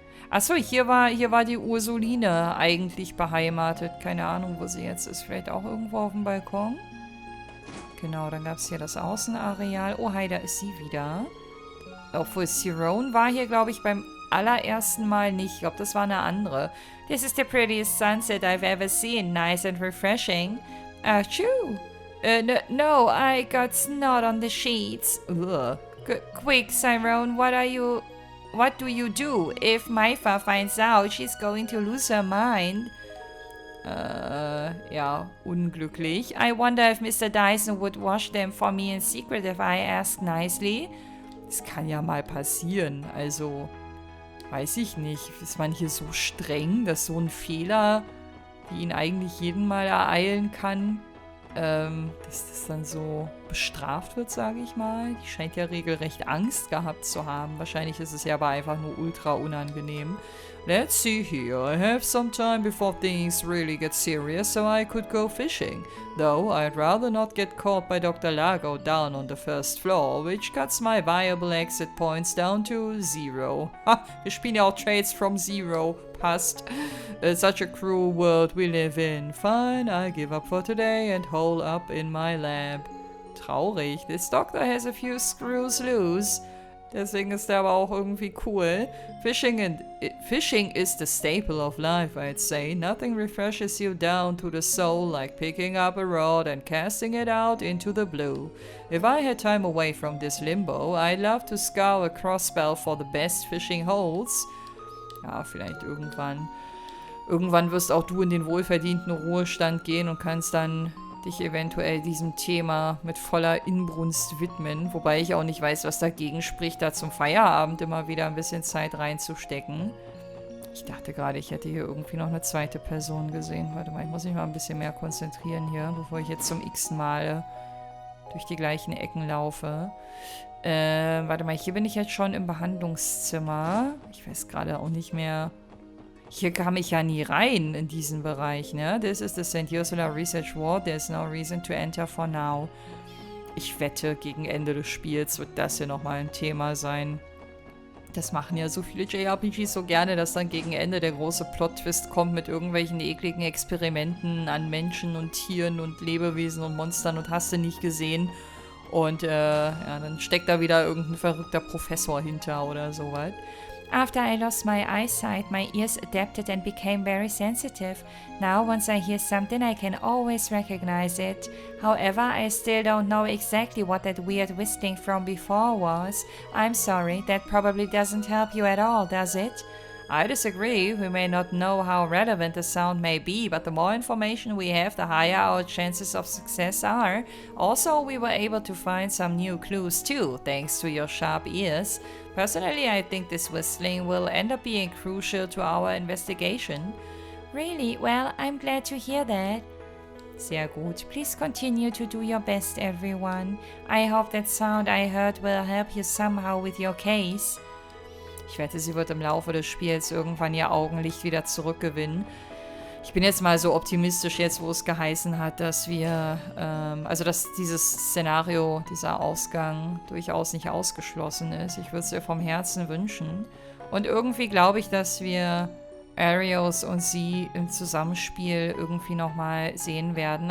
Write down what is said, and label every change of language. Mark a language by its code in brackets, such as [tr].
[de] Achso, hier war die Ursuline eigentlich beheimatet. Keine Ahnung, wo sie jetzt ist. Vielleicht auch irgendwo auf dem Balkon? Genau, dann gab es hier das Außenareal. Oh, hi, da ist sie wieder. Obwohl Cyrone war hier, glaube ich, beim allerersten Mal nicht. Ich glaube, das war eine andere. [en] This is the prettiest sunset I've ever seen. Nice and refreshing. Achoo. No, I got snot on the sheets. Ugh. Quick, Cyrone, what do you do? If Maifa finds out, she's going to lose her mind. [de] Ja, unglücklich. [en] I wonder if Mr. Dyson would wash them for me in secret if I asked nicely. [de] Das kann ja mal passieren. Also, weiß ich nicht. Ist man hier so streng, dass so ein Fehler, wie ihn eigentlich jeden Mal ereilen kann, dass das dann so bestraft wird, sage ich mal. Die scheint ja regelrecht Angst gehabt zu haben. Wahrscheinlich ist es ja aber einfach nur ultra unangenehm. [en] Let's see here. I have some time before things really get serious, so I could go fishing. Though I'd rather not get caught by Dr. Lago down on the first floor, which cuts my viable exit points down to 0. [de] Ha, wir spielen ja auch Trades from 0. Passt. [en] Such a cruel world we live in. Fine, I give up for today and hole up in my lab. [de] Traurig. [en] This doctor has a few screws loose. [de] Deswegen ist der aber auch irgendwie cool. [en] Fishing is the staple of life, I'd say. Nothing refreshes you down to the soul like picking up a rod and casting it out into the blue. If I had time away from this limbo, I'd love to scour a crossbell for the best fishing holes. [de] Ja, vielleicht irgendwann. Irgendwann wirst auch du in den wohlverdienten Ruhestand gehen und kannst dann dich eventuell diesem Thema mit voller Inbrunst widmen. Wobei ich auch nicht weiß, was dagegen spricht, da zum Feierabend immer wieder ein bisschen Zeit reinzustecken. Ich dachte gerade, ich hätte hier irgendwie noch eine zweite Person gesehen. Warte mal, ich muss mich mal ein bisschen mehr konzentrieren hier, bevor ich jetzt zum x-ten Mal durch die gleichen Ecken laufe. Warte mal, hier bin ich jetzt schon im Behandlungszimmer. Ich weiß gerade auch nicht mehr. Hier kam ich ja nie rein in diesen Bereich, ne? [en] This is the St. Ursula Research Ward. There's no reason to enter for now. [de] Ich wette, gegen Ende des Spiels wird das hier nochmal ein Thema sein. Das machen ja so viele JRPGs so gerne, dass dann gegen Ende der große Plot-Twist kommt mit irgendwelchen ekligen Experimenten an Menschen und Tieren und Lebewesen und Monstern und hast du nicht gesehen. Und ja, dann steckt da wieder irgendein verrückter Professor hinter oder sowas. [en] After I lost my eyesight, my ears adapted and became very sensitive. Now, once I hear something, I can always recognize it. However, I still don't know exactly what that weird whistling from before was. I'm sorry, that probably doesn't help you at all, does it? I disagree. We may not know how relevant the sound may be, but the more information we have, the higher our chances of success are. Also, we were able to find some new clues too, thanks to your sharp ears. Personally, I think this whistling will end up being crucial to our investigation. Really? Well, I'm glad to hear that. [de] Sehr gut. [en] Please continue to do your best, everyone. I hope that sound I heard will help you somehow with your case. [de] Ich wette, sie wird im Laufe des Spiels irgendwann ihr Augenlicht wieder zurückgewinnen. Ich bin jetzt mal so optimistisch jetzt, wo es geheißen hat, dass wir, also dass dieses Szenario, dieser Ausgang durchaus nicht ausgeschlossen ist. Ich würde es ihr vom Herzen wünschen. Und irgendwie glaube ich, dass wir Arios und sie im Zusammenspiel irgendwie nochmal sehen werden.